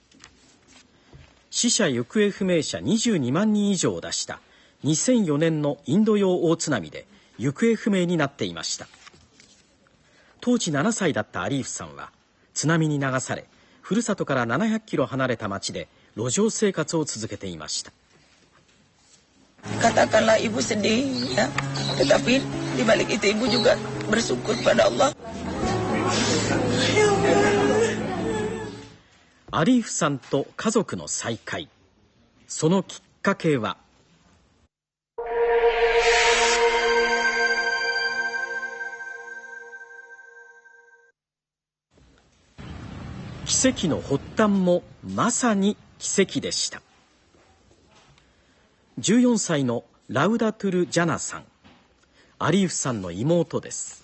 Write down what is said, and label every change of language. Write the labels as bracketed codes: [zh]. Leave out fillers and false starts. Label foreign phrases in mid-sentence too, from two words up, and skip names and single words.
[ja] 死者行方不明者22万人以上を出した2004年のインド洋大津波で行方不明になっていました。当時7歳だったアリーフさんは津波に流され、ふるさとから700キロ離れた町で路上生活を続けていました。 [id] Katakanlah ibu sedih ya, tetapi di balik itu ibu juga bersyukur pada Allah. [ja] アリーフさんと家族の再会、そのきっかけは奇跡の発端もまさに奇跡でした。14歳のラウダトゥル・ジャナさん、アリーフさんの妹です。